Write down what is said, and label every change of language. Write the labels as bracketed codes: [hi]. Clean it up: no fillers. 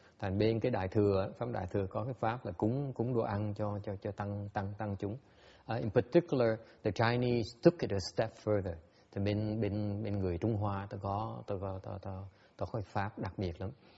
[vi] Thành bên cái đại thừa, pháp đại thừa có cái pháp là cúng đồ ăn cho tăng chúng. [en] In particular, the Chinese took it a step further. [vi] Thì bên người Trung Hoa tôi có cái pháp đặc biệt lắm.